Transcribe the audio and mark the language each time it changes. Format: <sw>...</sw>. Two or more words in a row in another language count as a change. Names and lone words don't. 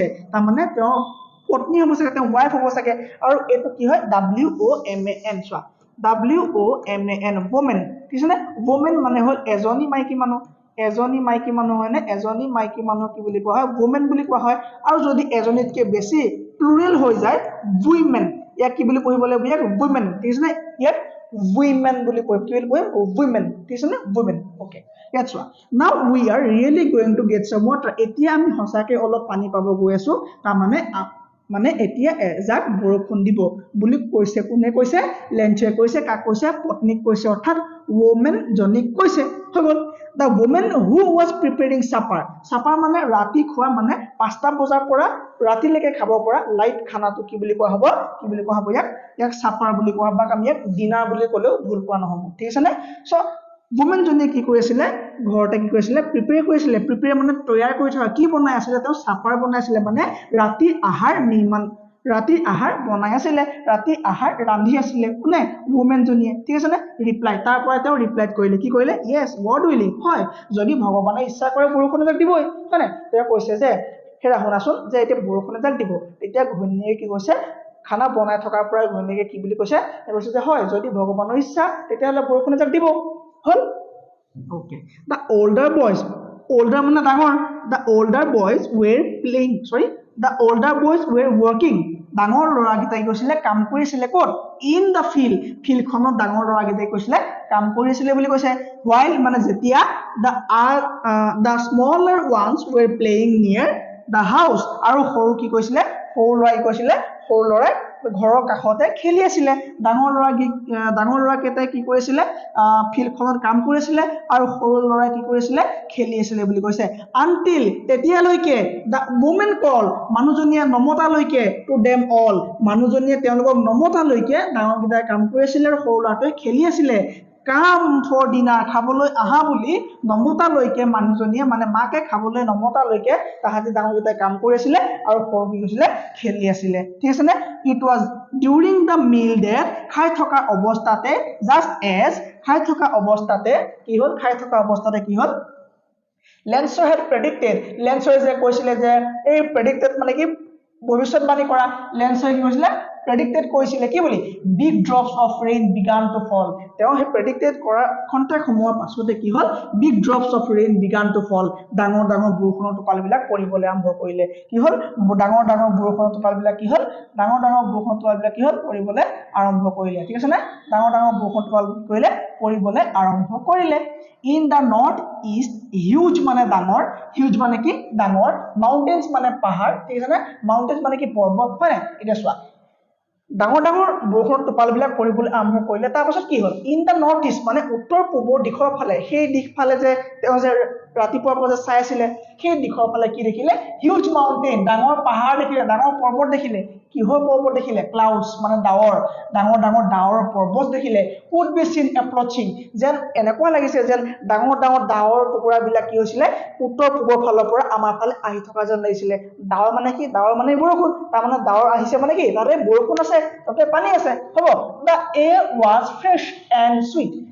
<as>তাৰ মানে তেওঁ পত্নী হ'ব চাগে তেওঁ ওয়াইফ হ'ব চাগে আৰু এইটো কি হয় WOMAN চোৱা</as> <en>WOMAN woman</en> <as>ঠিক আছে নে woman মানে হ'ল এজনী মাইকী মানুহ হয় নে এজনী মাইকী মানুহ কি বুলি কোৱা হয় woman বুলি কোৱা হয় আৰু যদি এজনীতকৈ বেছি প্লুৰেল হৈ যায় women ইয়াক কি বুলি পঢ়িব লাগিব ইয়াক women ঠিক আছে নে ইয়াক women বুলি পঢ়িব কি বুলি পঢ়িম women ঠিক আছে নে</as> <en>women okay</en> <as>ইয়াত চোৱা</as> <en>now we are really going to get some water</en> <as>এতিয়া আমি সঁচাকৈ অলপ পানী পাব গৈ আছো তাৰ মানে এতিয়া এজাক বৰষুণ দিব বুলি কৈছে কোনে কৈছে লেঞ্চে কৈছে কাক কৈছে পত্নীক কৈছে অৰ্থাৎ ওমেন জনীক কৈছে হৈ গ'ল</as> <en>the woman who was preparing supper</en> <as>মানে ৰাতি খোৱা মানে 5টা বজাৰ পৰা ৰাতিলৈকে খাব পৰা লাইট খানাটো কি বুলি কোৱা হ'ব ইয়াক supper বুলি কোৱা বা আমি ইয়াক ডিনাৰ বুলি ক'লেও ভুল কোৱা নহ'ব ঠিক আছে নে</as> <en>so woman</en> <as>জনীয়ে কি কৰিছিলে ঘৰতে কি কৰিছিলে প্ৰিপেয়াৰ মানে তৈয়াৰ কৰি থকা কি বনাই আছিলে তেওঁ সাপাৰ বনাইছিলে মানে ৰাতি আহাৰ বনাই আছিলে ৰাতি আহাৰ ৰান্ধি আছিলে কোনে woman জনীয়ে ঠিক আছে নে ৰিপ্লাই তাৰ পৰা তেওঁ ৰিপ্লাই কৰিলে কি কৰিলে</as> <en>yes god willing</en> <as>হয় যদি ভগৱানে ইচ্ছা কৰে বৰষুণ এজাক দিবই হয় নে তেওঁ কৈছে যে হেৰা শুনাচোন যে এতিয়া বৰষুণ এজাক দিব তেতিয়া ঘৈণীয়ে কি কৈছে খানা বনাই থকাৰ পৰা ঘৈণীয়ে কি বুলি কৈছে কৈছে যে হয় যদি ভগৱানৰ ইচ্ছা তেতিয়াহ'লে বৰষুণ এজাক দিব হল</as> <en>okay the older</en> <as>মানে ডাঙৰ</as> <en>the older boys were working</en> <as>ডাঙৰ ল'ৰাগিটাই গৈছিলে কাম কৰিছিলে ক'ত</as> <en>in the</en> <as>ফিল্ডখনত ডাঙৰ ল'ৰাগিটাই কৈছিলে কাম কৰিছিলে বুলি কৈছে while মানে যেতিয়া</as> <en>the smaller ones were playing near the</en> <as>house আৰু সৰু কি কৈছিলে সৰু ল'ৰাই ঘৰৰ কাষতে খেলি আছিলে ডাঙৰ ল'ৰা কেইটাই কি কৰিছিলে ফিল্ডখনত কাম কৰিছিলে আৰু সৰু ল'ৰাই কি কৰিছিলে খেলি আছিলে বুলি কৈছে until তেতিয়ালৈকে</as> <en>the woman call</en> <as>মানুহজনীয়ে নমতালৈকে</as> <en>to them all</en> <as>মানুহজনীয়ে তেওঁলোকক নমতালৈকে ডাঙৰ কেইটাই কাম কৰিছিলে আৰু সৰু ল'ৰাটোৱে খেলি আছিলে</as> <en>come for dinner</en> <as>খাবলৈ আহা বুলি নমতালৈকে মানুহজনীয়ে মানে মাকে খাবলৈ নমতালৈকে তাহাঁতি ডাঙৰ কেইটাই কাম কৰিছিলে আৰু সৰু কি হৈছিলে খেলি আছিলে ঠিক আছে নে</as> <en>it was during the meal that</en> <as>খাই থকা অৱস্থাতে কি হ'ল লেন্সৰ</as> <en>had predicted</en> <as>লেন্সৰ যে কৈছিলে যে এই predicted মানে কি ভৱিষ্যতবাণী কৰা লেন্সৰ কি কৈছিলে predicted কৈছিলে কি বুলি</as> <en>big drops of rain began to fall</en> <as>তেওঁ হে predicted কৰা খন্তেক সময়ৰ পাছতে কি হ'ল</as> <en>big drops of rain began to fall</en> <as>ডাঙৰ বৰষুণৰ টোপালবিলাক পৰিবলৈ আৰম্ভ কৰিলে কি হ'ল ডাঙৰ বৰষুণৰ টোপালবিলাক কি হ'ল পৰিবলৈ আৰম্ভ কৰিলে ঠিক আছে না ডাঙৰ বৰষুণৰ টোপাল কৰিলে পৰিবলৈ আৰম্ভ কৰিলে</as> <en>in the north east huge</en> <as>মানে ডাঙৰ কি ডাঙৰ mountains মানে পাহাৰ ঠিক আছে না mountains মানে কি পৰ্বত হয় না এটা চোৱা ডাঙৰ বৰষুণৰ টোপালবিলাক পৰিবলৈ আৰম্ভ কৰিলে তাৰ পাছত কি হ'ল</as> <en>in the north east</en> <as>মানে উত্তৰ পূবৰ দিশৰ ফালে সেই দিশ ফালে যে তেওঁ যে ৰাতিপুৱাৰ পৰা যে চাই আছিলে সেই দিশৰ ফালে কি দেখিলে</as> <en>huge mountain</en> <as>ডাঙৰ পাহাৰ দেখিলে ডাঙৰ পৰ্বত দেখিলে কিহৰ পৰ্বত দেখিলে ক্লাউডছ মানে ডাৱৰ ডাঙৰ ডাৱৰ পৰ্বত দেখিলে</as> <en>could be seen approaching</en> <as>যেন এনেকুৱা লাগিছে যেন ডাঙৰ ডাৱৰ টুকুৰাবিলাক কি হৈছিলে উত্তৰ পূবৰ ফালৰ পৰা আমাৰ ফালে আহি থকা যেন লাগিছিলে ডাৱৰ মানে কি ডাৱৰ মানে বৰষুণ তাৰ মানে ডাৱৰ আহিছে মানে কি তাতে বৰষুণ আছে তাতে পানী আছে হ'ব</as> <en>the air was fresh and sweet</en>